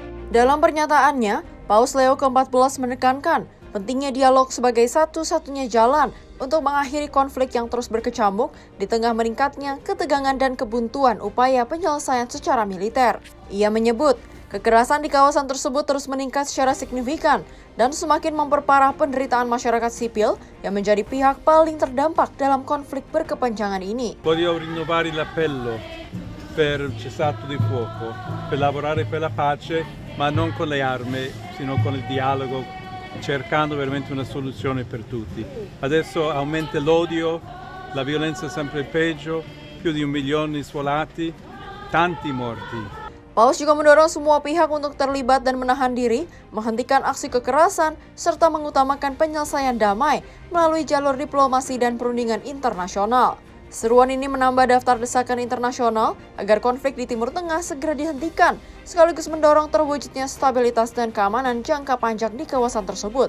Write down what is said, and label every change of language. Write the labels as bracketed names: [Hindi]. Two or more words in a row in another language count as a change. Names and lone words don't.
[Indonesian] Dalam pernyataannya, Paus Leo ke-14 menekankan pentingnya dialog sebagai satu-satunya jalan untuk mengakhiri konflik yang terus berkecamuk di tengah meningkatnya ketegangan dan kebuntuan upaya penyelesaian secara militer. Ia menyebut, kekerasan di kawasan tersebut terus meningkat secara signifikan dan semakin memperparah penderitaan masyarakat sipil yang menjadi pihak paling terdampak dalam konflik berkepanjangan ini. [Italian] Voglio rinnovare l'appello per il cessate di fuoco, per lavorare per la pace, ma non con le armi, sino con il dialogo, cercando veramente una soluzione per tutti. Adesso aumenta l'odio, la violenza è sempre peggio, più di 1 milione di sfolati, tanti morti. [Indonesian] Paus juga mendorong semua pihak untuk terlibat dan menahan diri, menghentikan aksi kekerasan, serta mengutamakan penyelesaian damai melalui jalur diplomasi dan perundingan internasional. Seruan ini menambah daftar desakan internasional agar konflik di Timur Tengah segera dihentikan, sekaligus mendorong terwujudnya stabilitas dan keamanan jangka panjang di kawasan tersebut.